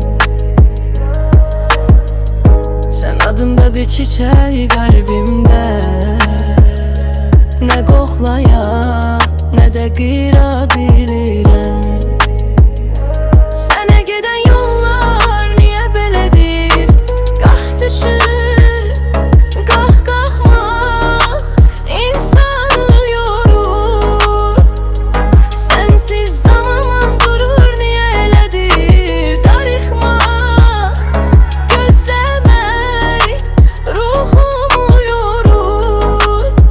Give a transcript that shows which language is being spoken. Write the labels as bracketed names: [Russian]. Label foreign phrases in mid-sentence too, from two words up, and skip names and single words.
[Turkish] Sen adında bir çiçeği kalbimde. Ne koklayam, ne de kırabilirim. Sene giden yollar niye belədir? [Azerbaijani] Qah düşür, qah qalxmaq insanı yorur. [Turkish] Sensiz zaman durur, niye elədir? [Azerbaijani] Darıxmaq, gözləmək ruhumu yorur.